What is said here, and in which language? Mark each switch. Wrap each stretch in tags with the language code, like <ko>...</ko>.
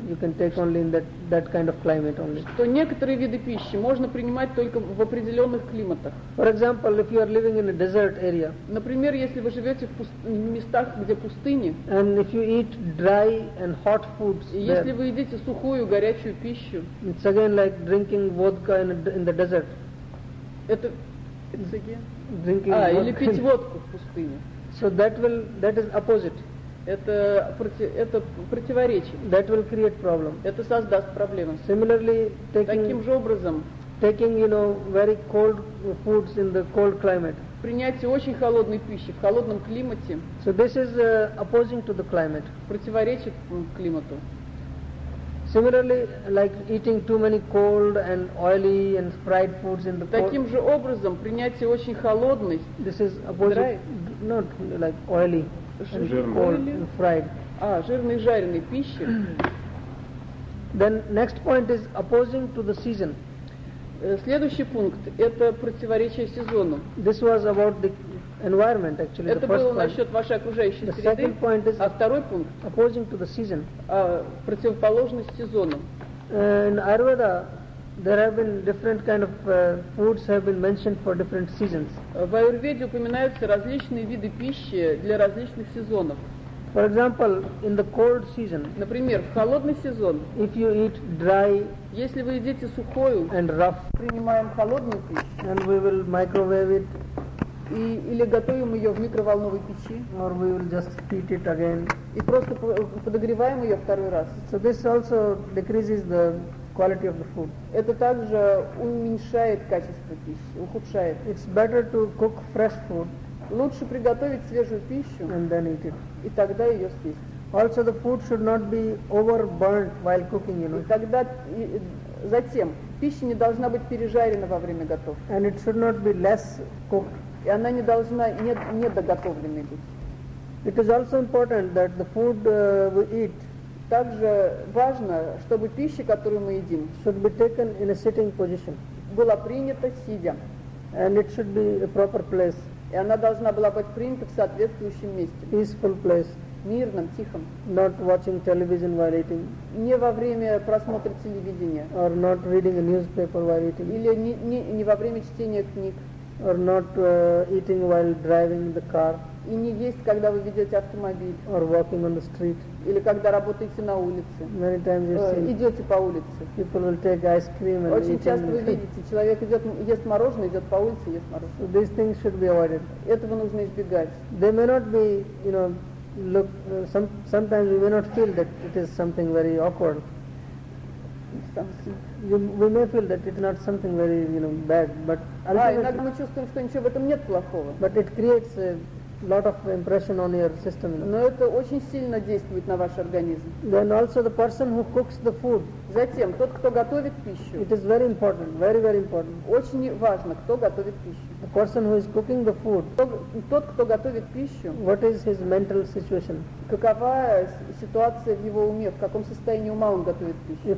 <en>You can take only in that kind of climate only.</en> <ru>Что некоторые виды пищи можно принимать только в определенных климатах.</ru> <en>For example, if you are living in a desert area.</en> <ru>Например, если вы живете в местах, где пустыни.</ru> <en>And if you eat dry and hot foods.</en> <ru>И если вы едите сухую горячую пищу.</ru> <en>It's again like drinking vodka in the desert.</en> <ru>Это</ru> <en>it's again. Drinking vodka.</en> <ru>Или пить водку в пустыне.</ru> <en>So that is opposite.</en> <ru>Это противоречие.</ru> <en>That will create problem.</en> <ru>Это создаст проблемы.</ru> <en>Similarly,</en> <ru>таким же образом,</ru> <en>taking you know very cold foods in the cold climate.</en> <ru>Принятие очень холодной пищи в холодном климате.</ru> <en>So this is opposing to the climate.</en> <ru>Противоречит климату.</ru> <en>Similarly, like eating too many cold and oily and fried foods in the cold.</en> <ru>Таким же образом, принятие очень холодной.</ru> <en>This is opposite. Not like oily, cold, and fried.</en> <ru>Жирной, жареной пищи.</ru> <en>Then next point is opposing to the season.</en> <ru>Следующий пункт это противоречие сезону.</ru> <en>This was about the environment, actually.</en> <ru>Это было насчет вашей окружающей среды.</ru> <en>The second point is</en> <ru>второй пункт</ru> <en>opposing to the season.</en> <ru>Противоположность сезону.</ru> <en>In Ayurveda, there have been different kind of foods have been mentioned for different seasons.</en> <ru>В Аюрведе упоминаются различные виды пищи для различных сезонов.</ru> <en>For example, in the cold season.</en> <ru>Например, в холодный сезон.</ru> <en>If you eat dry.</en> <ru>Если вы едите сухую.</ru> <en>And rough.</en> <ru>Принимаем холодную пищу.</ru> <en>And we will microwave it.</en> <ru>Или готовим ее в микроволновой печи.</ru> <en>Or we will just heat it again.</en> <ru>И просто подогреваем ее второй раз.</ru> <en>So this also decreases the quality of the food.</en> <ru>Это также уменьшает качество пищи, ухудшает.</ru> <en>It's better to cook fresh food.</en> <ru>Лучше приготовить свежую пищу.</ru> <en>And then eat it.</en> <ru>И тогда ее съесть.</ru> <en>Also the food should not be overburnt while cooking, you know.</en> <ru>И тогда затем пища не должна быть пережарена во время готовки.</ru> <en>And it should not be less cooked.</en> <ru>И она не должна недоготовленной быть.</ru> <en>It is also important that the food we eat.</en> <ru>Также важно, чтобы пища, которую мы едим,</ru> <en>should be taken in a sitting position.</en> <ru>Была принята сидя.</ru> <en>And it should be a proper place.</en> <ru>И она должна была быть принята в соответствующем месте.</ru> <en>Peaceful place.</en> <ru>Мирном, тихом.</ru> <en>Not watching television while eating.</en> <ru>Не во время просмотра телевидения.</ru> <en>Or not reading a newspaper while eating.</en> <ru>Или не во время чтения книг.</ru> <en>Or not eating while driving the car.</en> <ru>И не есть, когда вы ведете автомобиль.</ru> <en>Or walking on the street.</en> <ru>Или когда работаете на улице.</ru> <en>Many times you see.</en> <ru>Идете по улице.</ru> <en>People will take ice cream and</en> <ru>очень часто вы видите, человек ест мороженое, идет по улице, ест мороженое.</ru> <en>So these things should be avoided.</en> <ru>Этого нужно избегать.</ru> <en>They may not be, you know, look. Sometimes we may not feel that it is something very awkward. We may feel that it's not something very, you know, bad, but</en> <ru>иногда мы чувствуем, что ничего в этом нет плохого.</ru> <en>But it creates a lot of impression on your system. You know.</en> <ru>Но это очень сильно действует на ваш организм.</ru> <en>Then also the person who cooks the food.</en> <ru>Затем тот, кто готовит пищу.</ru> <en>It is very important, very very important.</en> <ru>Очень важно, кто готовит пищу.</ru> <en>The person who is cooking the food.</en> <ru>Тот, кто готовит пищу.</ru> <en>What is his mental situation?</en> <ru>Какова ситуация в его уме, в каком состоянии ума он готовит пищу?</ru>